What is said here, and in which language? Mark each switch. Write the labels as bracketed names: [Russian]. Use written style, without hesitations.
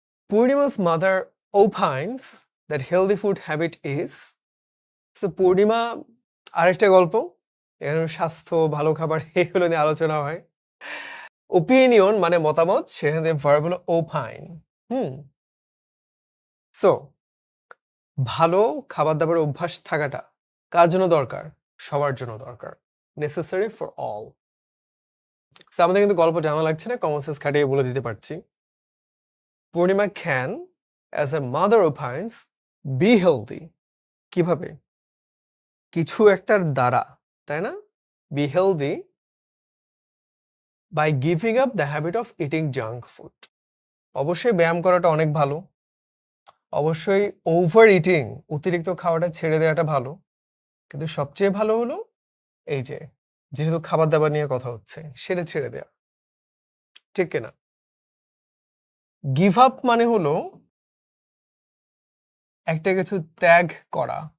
[English] Purnima's mother opines that healthy food habit is. [Bangla] So পূর্ণিমা আরেকটা গল্প, এখানে স্বাস্থ্য, ভালো খাবার এগুলো নিয়ে আলোচনা হয়। ওপিনিয়ন মানে মতামত, সেখানে ভার্ব হলো ওপাইন। সো ভালো খাবার-দাবারের অভ্যাস থাকাটা কার জন্য দরকার? সবার জন্য দরকার। [English] Necessary for all. [Bangla] সো আমাদের কিন্তু গল্প জানা লাগছে না, কমন সেন্স খাটিয়ে বলে দিতে পারছি। [English] Purnima can, as a mother opines, be healthy. [Bangla] কিভাবে? কিছু একটার দ্বারা, তাই না? [English] Be healthy by giving up the habit of eating junk food. [Bangla] অবশ্যই ব্যায়াম করাটা অনেক ভালো। অবশ্যই ওভার ইটিং, অতিরিক্ত খাওয়াটা ছেড়ে দেওয়াটা ভালো। কিন্তু সবচেয়ে ভালো হলো এই যে, যেহেতু খাবার-দাবার নিয়ে কথা হচ্ছে, সেটা ছেড়ে দেয়া। ঠিক কিনা? গিভ আপ মানে হলো একটা কিছু ত্যাগ করা।